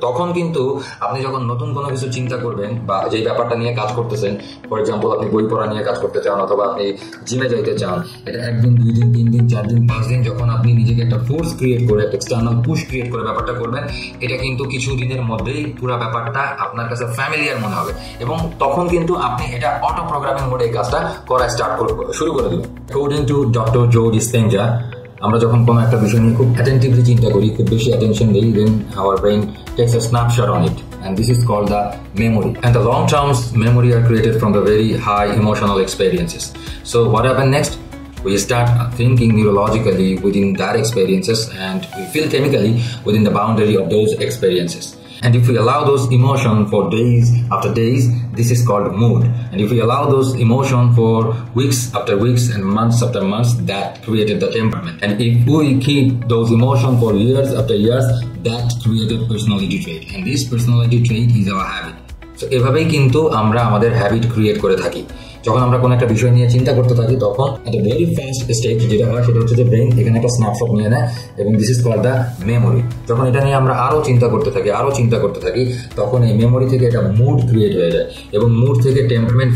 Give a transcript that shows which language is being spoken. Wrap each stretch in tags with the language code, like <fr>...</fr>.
<bn>তখন কিন্তু আপনি যখন নতুন কোনো কিছু চিন্তা করবেন বা যেই ব্যাপারটা নিয়ে কাজ করতেছেন, ফর এক্সাম্পল আপনি বই পড়া নিয়ে কাজ করতে চান অথবা আপনি জিমে যাইতে চান, এটা 1 দিন 2 দিন 3 দিন 4 দিন 5 দিন যখন আপনি নিজেকে একটা ফোর্স ক্রিয়েট করে, একটা এক্সটার্নাল পুশ ক্রিয়েট করে ব্যাপারটা করবেন, এটা কিন্তু কিছু দিনের মধ্যেই পুরো ব্যাপারটা আপনার কাছে ফ্যামিলিয়ার মনে হবে এবং তখন কিন্তু আপনি এটা অটো প্রোগ্রামিং মোডে এই কাজটা করা শুরু করে দেবেন। অ্যাকর্ডিং টু ডক্টর জো ডিসপেঞ্জা, আমরা যখন কোনো একটা বিষয় নিয়ে খুব অ্যাটেন্টিভলি চিন্তা করি, খুব বেশি অ্যাটেনশন দিই, দেন hour brain</bn> <en>takes a snapshot on it, and this is called the memory. And the long term memory are created from the very high emotional experiences. So what happens next? We start thinking neurologically within that experiences, and we feel chemically within the boundary of those experiences. And if we allow those emotions for days after days, this is called mood. And if we allow those emotions for weeks after weeks and months after months, that created the temperament. And if we keep those emotions for years after years, that created personality trait. And this personality trait is our habit.</en> <bn>So এভাবেই কিন্তু আমরা আমাদের habit create করে থাকি। যখন আমরা কোনো একটা বিষয় নিয়ে চিন্তা করতে থাকি, তখন একটা ভেরি ফার্স্ট স্টেজ যেটা হয় সেটা হচ্ছে যে ব্রেইন এখানে একটা স্ন্যাপশট নিয়ে নেয় এবং</bn> <en>This is called the memory.</en> <bn>যখন এটা নিয়ে আমরা আরও চিন্তা করতে থাকি, তখন এই মেমোরি থেকে একটা মুড ক্রিয়েট হয়ে যায় এবং মুড থেকে টেম্পারমেন্ট।</bn>